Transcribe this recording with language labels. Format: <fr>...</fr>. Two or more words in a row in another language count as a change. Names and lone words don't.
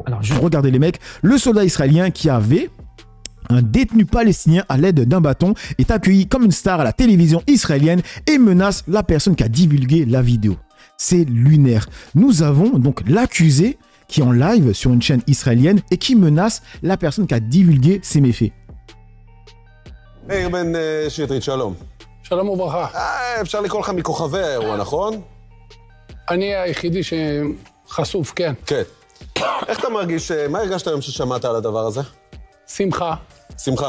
<fr>Alors, regardez les mecs, le soldat israélien qui avait un détenu palestinien à l'aide d'un bâton est accueilli comme une star à la télévision israélienne et menace la personne qui a divulgué la vidéo. C'est lunaire. Nous avons donc l'accusé qui est en live sur une chaîne israélienne et qui menace la personne qui a divulgué ses méfaits.</fr> <he>מאיר בן שטרית, שלום. שלום וברכה. אפשר לקרוא לך מכוכבי האירוע, נכון? אני היחידי שחשוף, כן. כן. איך אתה מרגיש, מה הרגשת היום ששמעת על הדבר הזה? שמחה. שמחה.</he>